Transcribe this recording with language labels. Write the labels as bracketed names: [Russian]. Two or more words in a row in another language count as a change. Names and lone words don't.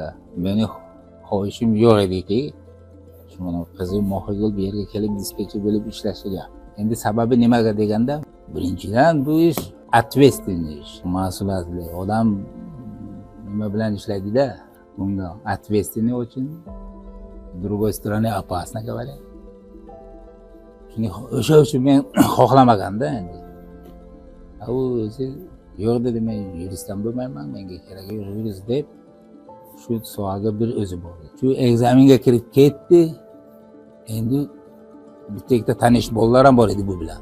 [Uzbek] Meni xohishim yo'q ediki, shu mana qizim Mohigul bu yerga kelib dispetcher bo'lib ishlashiga. Endi sababi nimaga deganda, birinchidan bu ish ответственный ish, mas'uliyatli. Odam nima bilan ishlaydi-da, bunga [Russian] ответственный очень, с другой стороны опасно говорят. [Uzbek] O'sha uchun men xohlamaganda endi. U o'zi yo'q dedi, men yuristdan bo'lmayman, menga keragi yo'q yurist deb shu sohaga bir o'zi bordi. Shu ekzaminga kirib ketdi. Endi bitta ikkita tanish bolalar ham bor edi bu bilan.